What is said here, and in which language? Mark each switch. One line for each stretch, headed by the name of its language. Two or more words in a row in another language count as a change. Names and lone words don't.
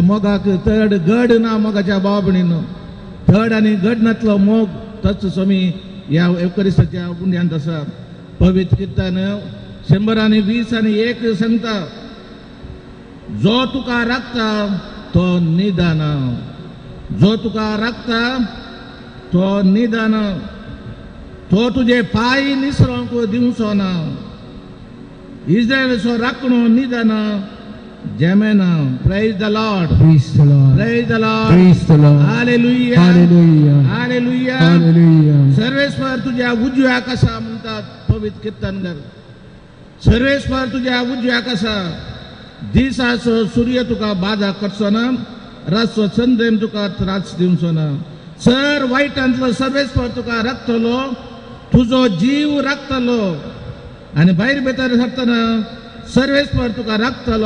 Konkani: मोगाक तड गड ना मोगाच्या भावा भयणीनो तड आनी गड नातलो मोग तोच समी ह्या एवकरिस्ताच्या पुण्यांत आसा पवित्र किर्तन 120:1 सांगता जो तुका राखता तो निदान जो तुका राखता तो निदान तो तुझे पाय निसरोंक दिवचो ना इस्रायलचो राखणो निदान जेमेना
English: praise the Lord Praise the Lord. Praise the Lord Praise the Lord. हालेलुया Hallelujah. हालेलुया Hallelujah.
Konkani: सर्वेश्वर तुझ्या उजव्या कसा म्हणतात पवित्र कीर्तनगर सर्वेश्वर तुझ्या उजव्या कसा दिसाचो सूर्य तुका बाधा करचो ना रातचो चंद्रेम तुका त्रास दिवचो ना सर वायटांतलो सर्वेश्वर तुका राखतलो तुजो जीव राखतलो आणि भायर भितर सरतना सर्वेश्वर तुका राखतलो